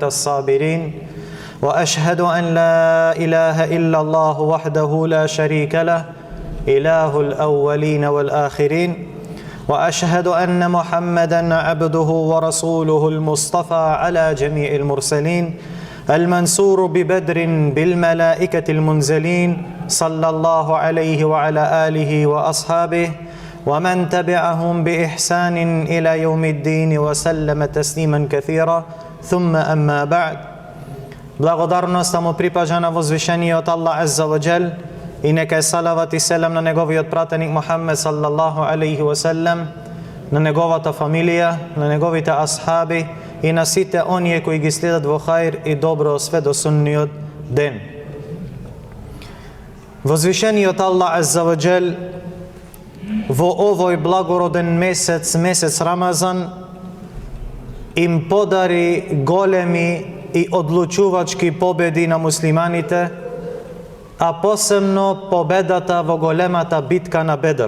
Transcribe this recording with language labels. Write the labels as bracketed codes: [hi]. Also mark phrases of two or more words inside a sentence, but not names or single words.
[ar] الصابرين، وأشهد أن لا إله إلا الله وحده لا شريك له إله الأولين والآخرين، وأشهد أن محمدًا عبده ورسوله المصطفى على جميع المرسلين، المنصور ببدر بالملائكة المنزلين، صلى الله عليه وعلى آله وأصحابه ومن تبعهم بإحسان إلى يوم الدين وسلم تسليما كثيرا. ثم أما بعد. [mk] Благодарноста му припажа на возвишениот Аллах [ar] عز وجل [mk] и нека е салават и селам на неговиот пратеник Мухаммед [ar] صلى الله عليه وسلم, [mk] на неговата фамилија, на неговите асхаби и на сите оние кои ги следат во хаир и добро све до сунниот ден. Возвишениот Аллах [ar] عز وجل [mk] во овој благороден месец, месец Рамазан, им подари големи и одлучувачки победи на муслиманите, а посебно победата во големата битка на Бедр.